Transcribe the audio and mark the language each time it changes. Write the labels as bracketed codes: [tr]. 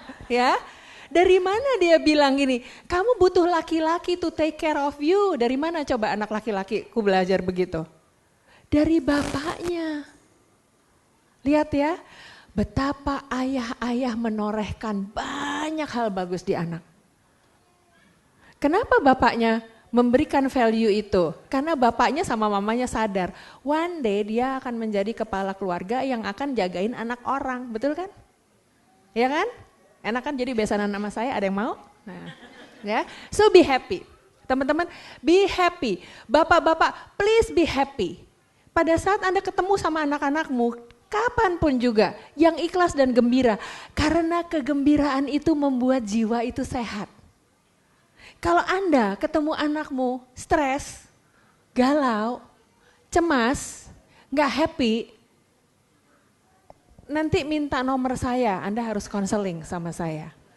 [id] Ya, dari mana dia bilang gini? Kamu butuh laki-laki [en] to take care of you. [id] Dari mana coba anak laki-laki ku belajar begitu? Dari bapaknya. Lihat ya, betapa ayah-ayah menorehkan banyak hal bagus di anak. Kenapa bapaknya memberikan value itu? Karena bapaknya sama mamanya sadar, [en] one day [id] dia akan menjadi kepala keluarga yang akan jagain anak orang, betul kan? Ya kan? Enak kan jadi besanan nama saya, ada yang mau? [en] Nah, ya, so be happy. Teman-teman, be happy. Bapak-bapak, please be happy. [id] Pada saat Anda ketemu sama anak-anakmu, kapanpun juga, yang ikhlas dan gembira. Karena kegembiraan itu membuat jiwa itu sehat. Kalau Anda ketemu anakmu stres, galau, cemas, gak happy, nanti minta nomor saya, Anda harus konseling sama saya.